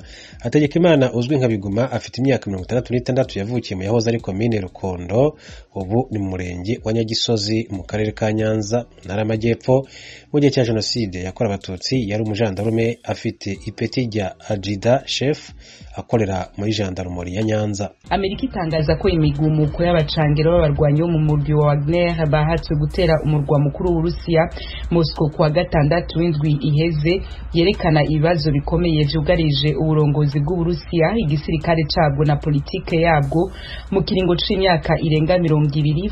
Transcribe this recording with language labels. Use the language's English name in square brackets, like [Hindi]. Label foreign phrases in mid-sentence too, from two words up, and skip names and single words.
[Kinyarwanda] Hategekimana uzwi nka Biguma afite imyaka 66, yavukiye mu yahoze ari komine Rukondo, ubu ni mu murenge wa Nyagisozi mu karere ka Nyanza ntara y'Amajyepfo. Mu gihe cya jenoside yakorewe abatutsi yari umujandarume afite ipeti rya Adjida Chef akorera muri jandarumori ya Nyanza. [Rundi] Amerika itangaza ko imigumuko y'abacangero b'abarwanyi bo mu murwi wa Wagner bahatswe gutera umurwa mukuru w'Urusiya Moscow kuwa gatandatu w'indwi iheze yerekana ibibazo bikomeye byugarije uburongozi bw'Uburusiya, igisirikare cabwo na politike yabwo mu kiringo c'imyaka irenga 20.